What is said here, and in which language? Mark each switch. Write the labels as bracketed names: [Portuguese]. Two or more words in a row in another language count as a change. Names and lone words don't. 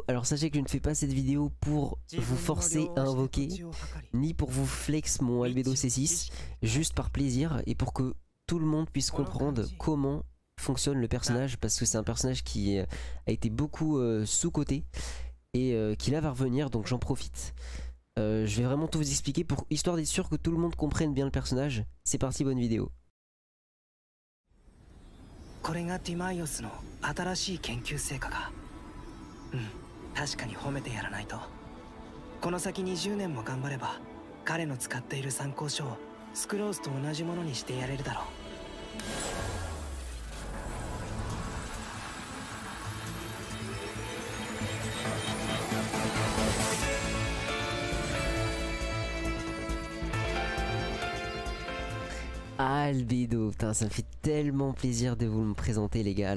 [French] Alors sachez que je ne fais pas cette vidéo pour vous forcer à invoquer, ni pour vous flex mon Albedo C6, juste par plaisir et pour que tout le monde puisse comprendre comment fonctionne le personnage, parce que c'est un personnage qui a été beaucoup sous-coté et qui là va revenir, donc j'en profite. Je vais vraiment tout vous expliquer, pour histoire d'être sûr que tout le monde comprenne bien le personnage. C'est parti, bonne vidéo. [Japanese] これがティマイオスの新しい研究成果か。確かに褒めてやらないと。この先20年も頑張れば、彼の使っている参考書をスクロースと同じものにしてやれるだろう。 [French] Albedo, putain, ça me fait tellement plaisir de vous le présenter les gars.